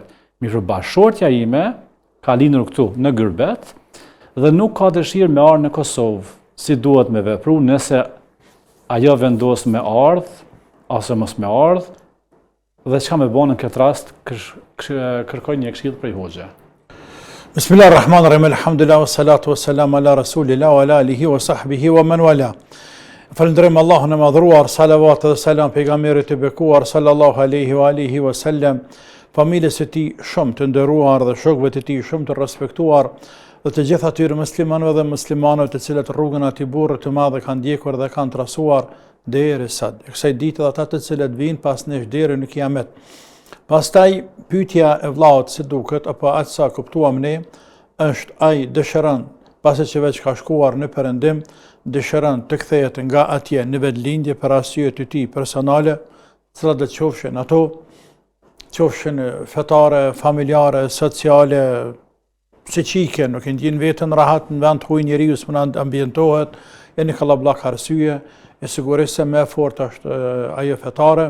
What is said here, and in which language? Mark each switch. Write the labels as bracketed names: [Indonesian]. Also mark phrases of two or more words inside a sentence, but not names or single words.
[Albanian] Mirë, bashortja ime ka lindur këtu në Gyrbet dhe nuk ka dëshirë me ardhur në Kosovë. Si duhet me vepru nëse ajo vendos me ardh ose mos me ardh dhe çka me bën në këtë rast, kërkoj një këshill prej hoxhe. [Arabic] بسم الله الرحمن الرحيم، الحمد لله، والصلاة والسلام على رسول الله وعلى آله وصحبه ومن والى. [Albanian] Falënderojmë Allahun e madhruar, salavat dhe selam pejgamberit e bekuar [Arabic] صلى الله عليه وعلى آله وسلم, [Albanian] familjes së tij shumë të nderuar dhe shokëve të tij shumë të respektuar dhe të gjithë atyre muslimanëve dhe muslimanëve të cilët rrugën e atij burri të madh kanë ndjekur dhe kanë trasuar deri sot. Kësaj dite dhe ata të cilët vijnë pas nesh deri në kiamet. Pastaj pyetja e vllaut se duket apo atë sa kuptuam ne është ai dëshiron pasi që veç ka shkuar në perëndim, dëshiron të kthehet nga atje në vetlindje për arsye të tij personale, cilat do të qofshin ato, qofshin fetare, familjare, sociale, psiqike, nuk e ndjen veten rahat në vend ku njeriu s'mund ambientohet, e në kallabllak arsye, e sigurisht se më fort është ajo fetare.